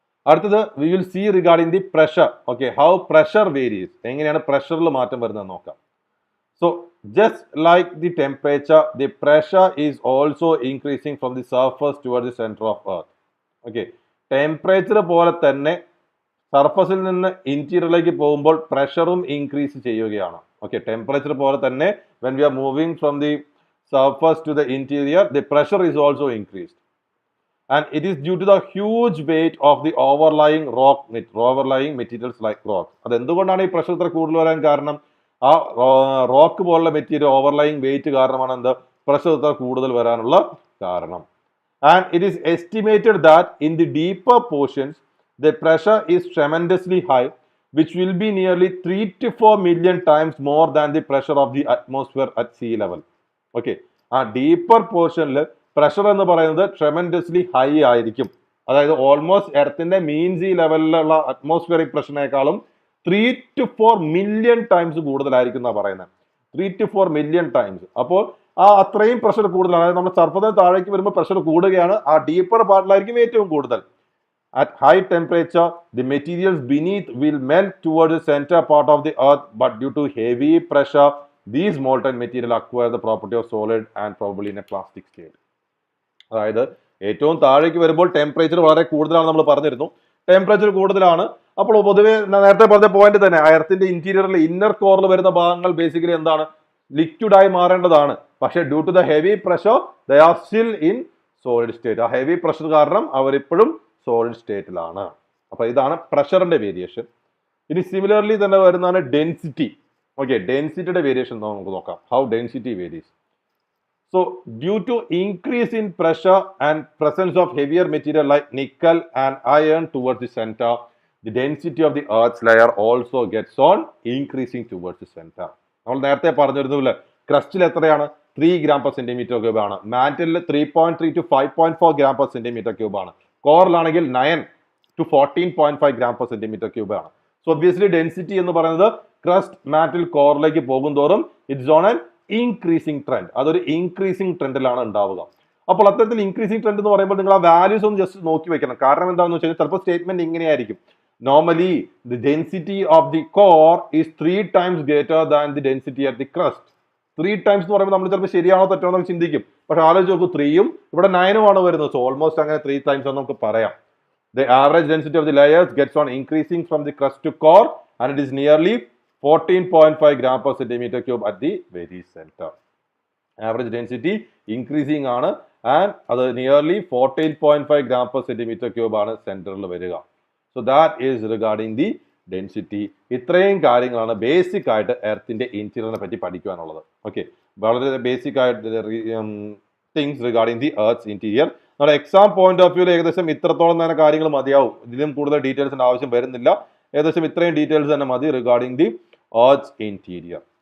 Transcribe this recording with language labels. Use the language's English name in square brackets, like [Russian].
[English] അടുത്തത് we will see regarding the pressure. Okay, how pressure varies, [Malayalam] എങ്ങനെയാണ് പ്രഷറിൽ മാറ്റം വരുന്നത് നോക്കാം. [English] So just like the temperature, the pressure is also increasing from the surface toward the centre of earth. [Malayalam] Okay, temperature പോലെ തന്നെ സർഫസിൽ നിന്ന് ഇന്റീരിയറിലേക്ക് പോകുമ്പോൾ പ്രഷറും ഇൻക്രീസ് ചെയ്യുകയാണ്. ഓക്കെ, ടെമ്പറേച്ചർ പോലെ തന്നെ [English] when we are moving from the surface to the interior, the pressure is also increased, and it is due to the huge weight of the overlying materials like rock. [Malayalam] അത് എന്തുകൊണ്ടാണ് ഈ pressure ഇത്ര കൂടുതൽ വരാൻ കാരണം? ആ റോക്ക് പോലുള്ള material ഓവർലൈങ് wait കാരണമാണ് എന്ത് പ്രഷർ ഇത്ര കൂടുതൽ വരാനുള്ള കാരണം. [English] And it is estimated that in the deeper portions the pressure is tremendously high, which will be nearly 3 to 4 million times more than the pressure of the atmosphere at sea level. [Malayalam] Okay, ആ deeper പോർഷനിൽ pressure എന്ന് പറയുന്നത് ട്രെമൻഡസ്ലി high ആയിരിക്കും. അതായത് almost എർത്തിന്റെ മീൻ see ലെവലിലുള്ള atmospheric പ്രഷറിനേക്കാളും 3 to 4 million times കൂടുതലായിരിക്കും എന്നാണ് പറയുന്നത്. [English] 3 to 4 million times. [Malayalam] അപ്പോൾ ആ അത്രയും പ്രഷർ കൂടുതലാണ്. അതായത് നമ്മുടെ സർഫസിന് താഴേക്ക് വരുമ്പോൾ പ്രഷർ കൂടുകയാണ്, ആ ഡീപ്പർ പാർട്ടിലായിരിക്കും ഏറ്റവും കൂടുതൽ. [English] At high temperature, the materials beneath will melt towards the center part of the earth, but due to heavy pressure, these molten material acquire the property of solid and probably in a plastic state. [Malayalam] അതായത് ഏറ്റവും താഴേക്ക് വരുമ്പോൾ temperature വളരെ കൂടുതലാണ് നമ്മൾ പറഞ്ഞിരുന്നു. Temperature കൂടുതലാണ്, അപ്പോൾ പൊതുവെ നേരത്തെ പറഞ്ഞ പോയിന്റ് തന്നെ എർത്തിന്റെ ഇന്റീരിയറിൽ ഇന്നർ കോറിൽ വരുന്ന ഭാഗങ്ങൾ ബേസിക്കലി എന്താണ്, ലിക്വിഡായി മാറേണ്ടതാണ്. [English] പക്ഷേ due to the heavy pressure they are still in solid state. [Malayalam] ആ ഹെവി പ്രഷർ കാരണം അവരിപ്പോഴും സോളിഡ് സ്റ്റേറ്റിലാണ്. അപ്പൊ ഇതാണ് പ്രഷറിന്റെ വേരിയേഷൻ. ഇനി സിമിലർലി തന്നെ വരുന്നതാണ് ഡെൻസിറ്റി. ഓക്കെ, ഡെൻസിറ്റിയുടെ വേരിയേഷൻ നമുക്ക് നോക്കാം. [English] How density varies. So due to increase in pressure and presence of heavier material like nickel and iron towards the centre, the density of the earth layer also gets on increasing towards the centre. [Malayalam] നമ്മൾ നേരത്തെ പറഞ്ഞിരുന്നില്ല, ക്രസ്റ്റിൽ എത്രയാണ് 3 gram per centimeter cube ആണ്, മാന്റിലിൽ 3.3 to 5.4 gram per centimeter cube ആണ്, കോറിലാണെങ്കിൽ 9 to 14.5 gram per centimeter cube ആണ്. So obviously density എന്ന് പറയുന്നത് crest മാറ്റിൽ കോറിലേക്ക് പോകുന്തോറും [English] it's on an increasing trend, [Malayalam] അതൊരു ഇൻക്രീസിംഗ് ട്രെൻഡിലാണ് ഉണ്ടാവുക. അപ്പോൾ അത്തരത്തിൽ ഇൻക്രീസിംഗ് ട്രെൻഡ് എന്ന് പറയുമ്പോൾ നിങ്ങൾ ആ വാല്യൂസ് ഒന്ന് ജസ്റ്റ് നോക്കി വെക്കണം. കാരണം എന്താണെന്ന് വെച്ച് കഴിഞ്ഞാൽ ചിലപ്പോൾ സ്റ്റേറ്റ്മെന്റ് ഇങ്ങനെയായിരിക്കും, [English] Normally the density of the core is 3 times greater than the density at the crust. [Malayalam] 3 times എന്ന് പറയുമ്പോൾ നമ്മൾ ചിലപ്പോൾ ശരിയാണോ തെറ്റോ എന്നൊക്കെ ചിന്തിക്കും. പക്ഷെ ആലോചിച്ച് നോക്കൂ, 3ഉം ഇവിടെ 9ഉം ആണ് വരുന്നത്. സോ ഓൾമോസ്റ്റ് അങ്ങനെ 3 times എന്ന് നമുക്ക് പറയാം. [English] The average density of the layers gets on increasing from the crust to core and it is nearly 14.5 gram per centimeter cube at the very center. Average density increasing ആണ് and അത് nearly 14.5 gram per centimeter cube ആണ് [Malayalam] സെന്ററിൽ വരിക. [English] So that is regarding the density. [Malayalam] ഇത്രയും കാര്യങ്ങളാണ് basic ആയിട്ട് എർത്തിന്റെ ഇന്റീരിയറിനെ പറ്റി പഠിക്കുവാനുള്ളത്. [English] okay, [Malayalam] വളരെ ബേസിക് ആയിട്ട് [English] Things regarding the earth's interior. [Malayalam] നമ്മുടെ എക്സാം പോയിന്റ് ഓഫ് വ്യൂവിൽ ഏകദേശം ഇത്രത്തോളം തന്നെ കാര്യങ്ങൾ മതിയാവും. ഇതിലും കൂടുതൽ ഡീറ്റെയിൽസിന്റെ ആവശ്യം വരുന്നില്ല. ഏകദേശം ഇത്രയും ഡീറ്റെയിൽസ് തന്നെ മതി [English] Regarding the earth's interior.